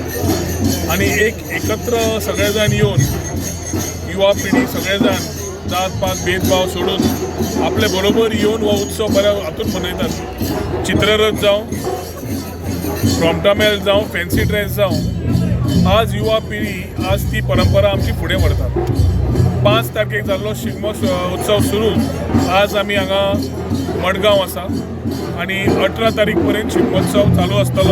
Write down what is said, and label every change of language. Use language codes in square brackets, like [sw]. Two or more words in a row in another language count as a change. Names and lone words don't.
[mr] आणि एकत्र सगळेजण येऊन युवा पिढी सगळेजण जात पात भेदभाव सोडून आपले बरोबर येऊन [kok] हो उत्सव बऱ्या हातून मनयतात. चित्ररथ जावं, रोमटा मेळ जावं, फॅन्सी ड्रेस जावं, आज युवा पिढी आज ती परंपरा आमची फुडें व्हरतात. 5 तारखेक जाल्लो शिगमो उत्सव सुरू. आज आमी हांगा मडगांव आसा आणि 18 तारीख पर्यंत शिगमोत्सव चालू आसतलो.